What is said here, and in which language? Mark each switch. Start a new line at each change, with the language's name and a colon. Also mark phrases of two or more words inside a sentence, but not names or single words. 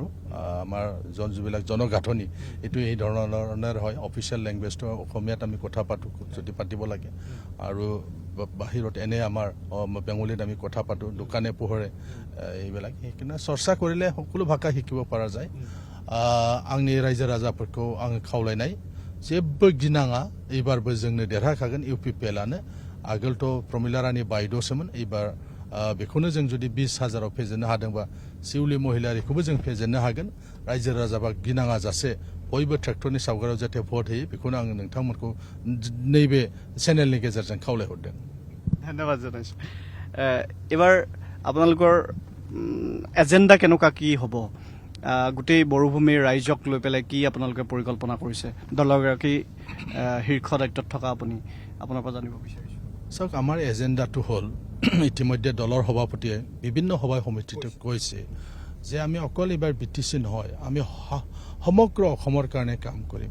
Assamese: আমাৰ যিবিলাক জনগাঁথনি এইটো এই ধৰণৰ হয়।
English: official languageটো
Assamese: অসমীয়াত আমি কথা পাতোঁ যদি পাতিব লাগে, আৰু বাহিৰত এনে আমাৰ বেংগলীত আমি কথা পাতোঁ দোকানে পোহৰে, এইবিলাক সেইকাৰণে চৰ্চা কৰিলে সকলো ভাষা শিকিব পৰা যায়।
Bodo: आंनि रायजो राजाफोरखौ आं खावलायनाय जेबो गिनाङा, एबारबो जोंनो देरहाखागोन UPPLआनो। आगोलथ' प्रमिला रानी बायद'सोमोन, एबार बेखौनो जों जुदि 20,000आव फेजेननो हादोंबा सिउलि महिलारिखौबो जों फेजेननो हागोन। रायजो राजाबा गिनाङा जासे बयबो ट्रेक्टरनि सावगारियाव जाहाथे भट होयो, बेखौनो आङो नोंथांमोनखौ नैबे चेनेलनि गेजेरजों खावलायहरदों।
Assamese: धन्यबाद জনাইছোঁ। এবাৰ আপোনালোকৰ এজেণ্ডা কেনেকুৱা কি হ'ব? গোটেই বড়োভূমিৰ ৰাইজক লৈ পেলাই কি আপোনালোকে পৰিকল্পনা কৰিছে? দলগৰাকী শীৰ্ষ দায়িত্বত থকা আপুনি, আপোনাৰ পৰা জানিব বিচাৰিছোঁ। চাওক, আমাৰ এজেণ্ডাটো হ'ল ইতিমধ্যে দলৰ সভাপতিয়ে বিভিন্ন সভা সমিতিত কৈছে যে আমি অকল এইবাৰ BTC নহয়, আমি সমগ্ৰ অসমৰ কাৰণে কাম কৰিম।